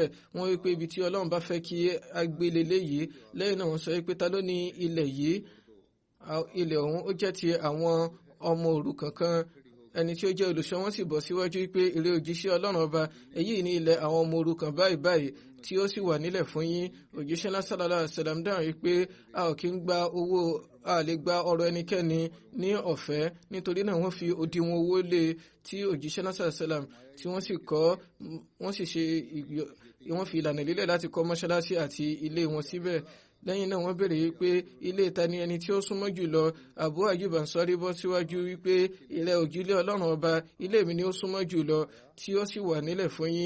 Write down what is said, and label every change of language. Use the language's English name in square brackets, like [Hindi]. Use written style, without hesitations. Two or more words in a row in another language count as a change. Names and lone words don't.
[Yoruba] Wọ́n wí pé ibi tí Ọlọ́run bá fẹ́ kí a gbé leléyìí. Lẹ́yìn náà wọ́n sọ pé ta ló ní ilẹ̀ yìí. Ilẹ̀ ọ̀hún ó jẹ́ ti àwọn ọmọ òrukàn kan. Ẹni tí ó jẹ́ olùṣọ́ wọn sì bọ́ síwájú pé èrè òjíṣẹ́ Ọlọ́run ọba, èyí ní ilẹ̀ àwọn ọmọ òrukàn báyìí báyìí tí ó sì wà nílẹ̀ fún yín. Òjíṣẹ́ náà [Arabic] صلى الله عليه وسلم [Yoruba] dáhùn pé a ò kí ń gba owó, a lè gba ọrọ̀ ẹnikẹ́ni ní ọ̀fẹ́. Nítorí náà wọ́n fi òdiwọ̀n owó lé tí òjíṣẹ́ náà [Arabic] صلى الله عليه وسلم [Yoruba] tí wọ́n sì kọ́, wọ́n sì ṣe wọ́n fi ìlànà lílẹ̀ láti kọ́ mọ́ṣáláṣí àti ilé wọn síbẹ̀. Lẹ́yìn náà wọ́n béèrè wípé ilé ta ni ẹni tí ó súnmọ́ jùlọ. Abu Ayyub Ansari bọ́ síwájú wípé ilẹ̀ òjílé Ọlọ́run ọba, ilé mi ni ó súnmọ́ jùlọ tí ó sì wà nílẹ̀ fún yín.